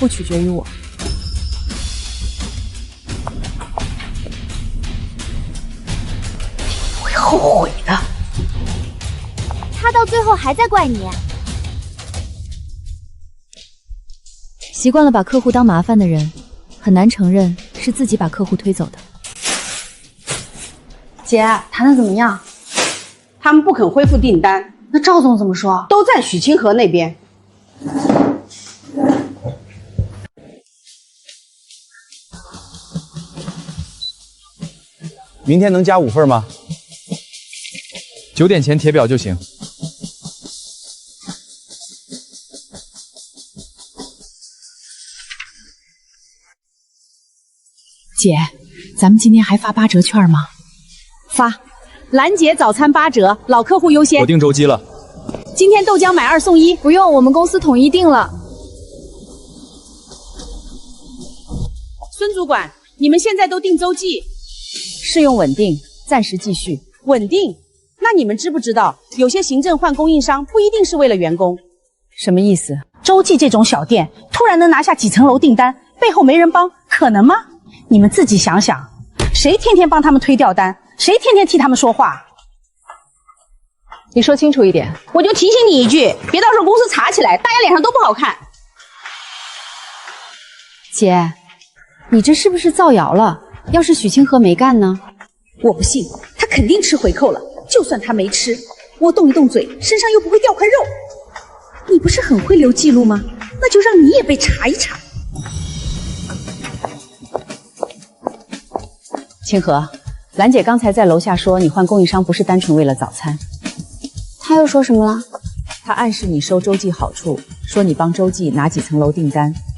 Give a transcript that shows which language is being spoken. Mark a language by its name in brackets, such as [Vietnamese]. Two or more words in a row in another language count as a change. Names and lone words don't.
[Chinese] 不取決於我。会後悔的。他到最後還在怪你。習慣了把客戶當麻煩的人，很難承認是自己把客戶推走的。姐，谈得怎么样？他们不肯恢复訂單。那趙總怎麼說？都在許清河那邊。明天能加5份嗎？9點前填表就行。姐，咱们今天还发8折券吗？发，兰姐早餐8折，老客戶優先。我訂周記了。今天豆漿買2送1。不用，我們公司統一訂了。孫主管，你們現在都訂周記？試用穩定，暫時繼續。穩定？那你們知不知道，有些行政換供應商不一定是為了員工？什麼意思？周記這種小店突然能拿下幾層樓訂單，背後沒人幫，可能嗎？你們自己想想，誰天天幫他們推掉單？誰天天替他們說話？你說清楚一點，我就提醒你一句，別到時候公司查起來，大家臉上都不好看。姐，你這是不是造謠了？要是許清河沒幹呢？我不信，他肯定吃回扣了。就算他沒吃，我動一動嘴，身上又不會掉塊肉。你不是很會留記錄嗎？那就讓你也被查一查。清河，蘭姐剛才在樓下說你換供應商不是單純為了早餐。他又說什麼了？他暗示你收周記好處，說你幫周記拿幾層樓訂單。